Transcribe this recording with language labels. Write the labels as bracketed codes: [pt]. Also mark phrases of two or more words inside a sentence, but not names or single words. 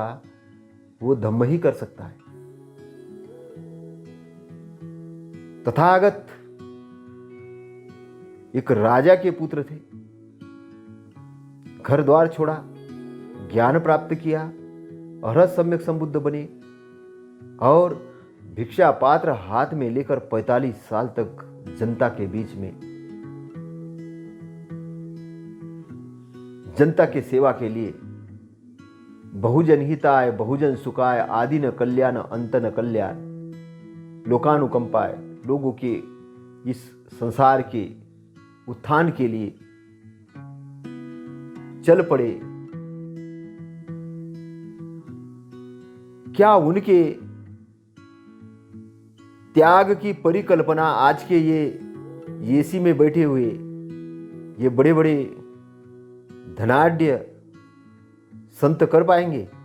[hi] वो धम्म ही कर सकता है। तथागत एक राजा के पुत्र थे, घर द्वार छोड़ा, ज्ञान प्राप्त किया, अरहत सम्यक संबुद्ध बने और भिक्षा पात्र हाथ में लेकर 45 साल तक जनता के बीच में, जनता की सेवा के लिए, [pi] बहुजन हिताय बहुजन सुखाय आदि न कल्याण अंत न कल्याण, लोकानुकंपाय, [hi] लोगों के इस संसार के उत्थान के लिए चल पड़े। क्या उनके त्याग की परिकल्पना आज के ये एसी में बैठे हुए ये बड़े बड़े धनाढ्य संत कर पाएंगे?